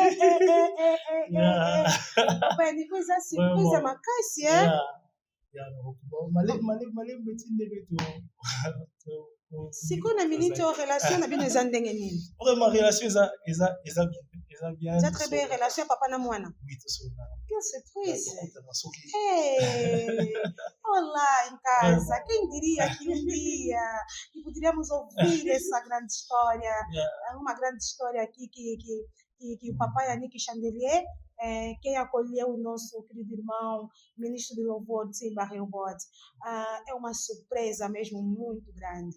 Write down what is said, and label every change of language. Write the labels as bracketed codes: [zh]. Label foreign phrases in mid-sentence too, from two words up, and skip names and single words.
[ln] ni koza surprise makasi male betinde beto siko na minute o relation na bino eza ndenge nini [fr] vraiment relation eza bien [ln] eza [fr] très bien relation [ln] papa na mwana oui to so [pt] quelle surprise olá em casa quem diria que um dia que poderíamos ouvir essa grande história uma grande história aqui que o papai Yannick Chandelier quem acolheu o nosso querido irmão, ministro de louvor, Timba Robot, é uma surpresa mesmo muito grande.